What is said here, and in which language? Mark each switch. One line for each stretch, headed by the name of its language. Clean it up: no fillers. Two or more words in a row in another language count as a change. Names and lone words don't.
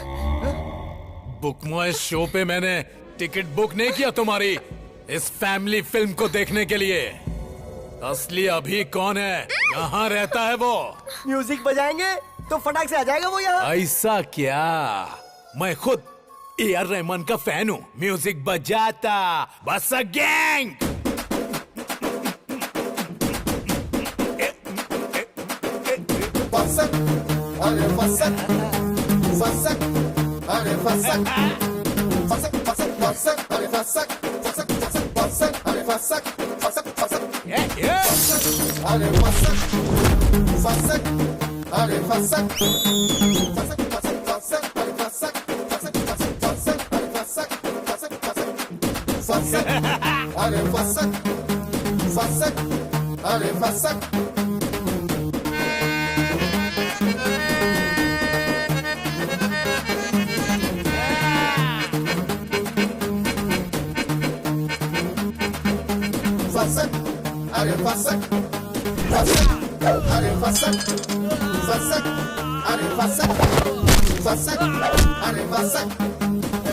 Hindi: बुक माय शो पे मैंने टिकट बुक नहीं किया तुम्हारी इस
English: family film
Hindi: को देखने के लिए। असली अभी कौन है? कहाँ रहता है वो? म्यूजिक बजाएंगे तो फटाक से आ जाएगा वो यहाँ। ऐसा क्या? मैं खुद AR रहमान का फैन हूँ। म्यूजिक बजाता बस गैंग। अरे फसक, फसक, अरे फसक, फसक, फसक, फसक, अरे फसक, फसक, फसक, फसक, अरे फसक, फसक, फसक, अरे फसक, फसक, अरे फसक, फसक, फसक, फसक, अरे फसक, फसक, फसक, फसक, अरे फसक, फसक, फसक, फसक, अरे फसक, फसक, अरे फसक। Fassak, are fassak, fassak, are fassak, fassak, are fassak, fassak, are fassak,